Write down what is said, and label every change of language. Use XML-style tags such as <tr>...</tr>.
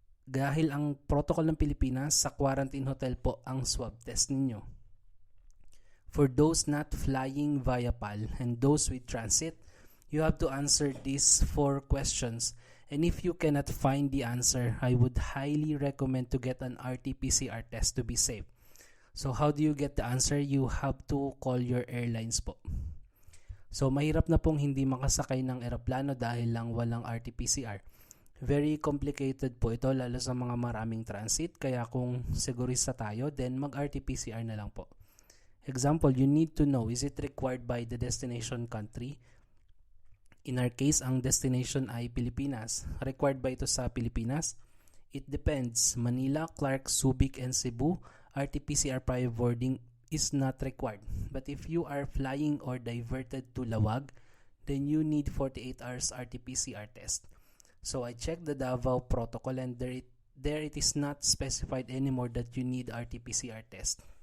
<tl>Dahil ang protocol ng Pilipinas, sa quarantine hotel po ang swab test ninyo.</tl> <en>For those not flying via PAL and those with transit, you have to answer these 4 questions. And if you cannot find the answer, I would highly recommend to get an RT-PCR test to be safe. So how do you get the answer? You have to call your airlines po.</en> <tl>So mahirap na pong hindi makasakay ng eroplano dahil lang walang RT-PCR.</tl> <en>Very complicated</en> <tl>po ito lalo sa mga maraming transit, kaya kung sigurista tayo, then mag-RT-PCR na lang po.</tl> <en>Example, you need to know, is it required by the destination country? In our case,</en> <tl>ang destination ay Pilipinas. Required ba ito sa Pilipinas?</tl> <en>It depends. Manila, Clark, Subic, and Cebu, RT-PCR prior boarding is not required. But if you are flying or diverted to Laoag, then you need 48 hours RT-PCR test. So I checked the Davao protocol and there it is not specified anymore that you need RT-PCR test.</en>